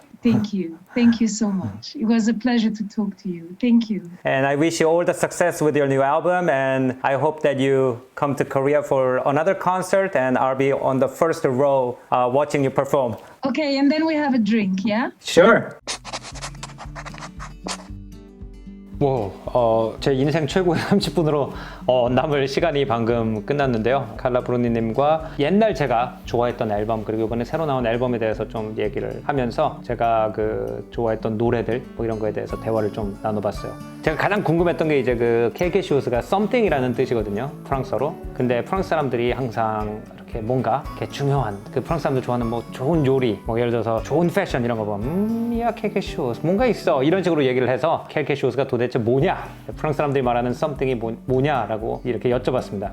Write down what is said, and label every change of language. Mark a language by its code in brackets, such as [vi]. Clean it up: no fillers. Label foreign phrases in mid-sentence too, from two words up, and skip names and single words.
[en] Thank you. Thank you so much. It was a pleasure to talk to you. Thank you. And I wish you all the success with your new album. And I hope that you come to Korea for another concert, and I'll be on the first row watching you perform. Okay, and then we have a drink, yeah? Sure. [ko] 제 인생 최고의 30분으로 남을 시간이 방금 끝났는데요. 칼라 브루니님과 옛날 제가 좋아했던 앨범, 그리고 이번에 새로 나온 앨범에 대해서 좀 얘기를 하면서 제가 좋아했던 노래들 이런 거에 대해서 대화를 좀 나눠봤어요. 제가 가장 궁금했던 게 이제 [fr] quelque chose [ko] 가 something이라는 뜻이거든요. 프랑스어로. 근데 프랑스 사람들이 항상 이렇게 뭔가 이렇게 중요한 그 프랑스 사람들 좋아하는 뭐 좋은 요리, 뭐 예를 들어서 좋은 패션 이런 거 보면 야 [fr] quelque chose [ko] 뭔가 있어 이런 식으로 얘기를 해서 켈케쇼스가 도대체 뭐냐, 프랑스 사람들이 말하는 something이 뭐냐라고 이렇게 여쭤봤습니다.